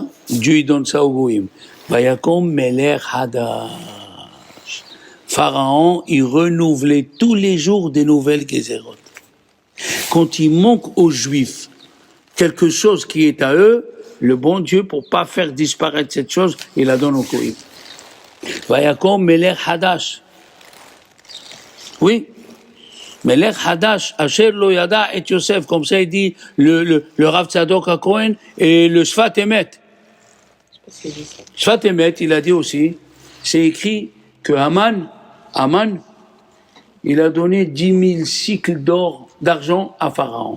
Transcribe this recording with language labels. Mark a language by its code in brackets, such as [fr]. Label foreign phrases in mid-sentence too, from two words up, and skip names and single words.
[fr] Dieu il donne ça au Goïm. [he] ויקם מלך חדש. [fr] Pharaon, il renouvelait tous les jours des nouvelles Gezerot. Quand il manque aux Juifs quelque chose qui est à eux, le bon Dieu, pour pas faire disparaître cette chose, il la donne au Goïm. [he] ויקם מלך חדש. [fr] Oui. [he] מלך חדש, אשר לא ידע את יוסף, [fr] comme ça il dit le Rav Tzadok HaKohen et le Sfat Emet. Sfat Emet, il a dit aussi, c'est écrit que Aman, il a donné 10 000 cycles d'argent à Pharaon.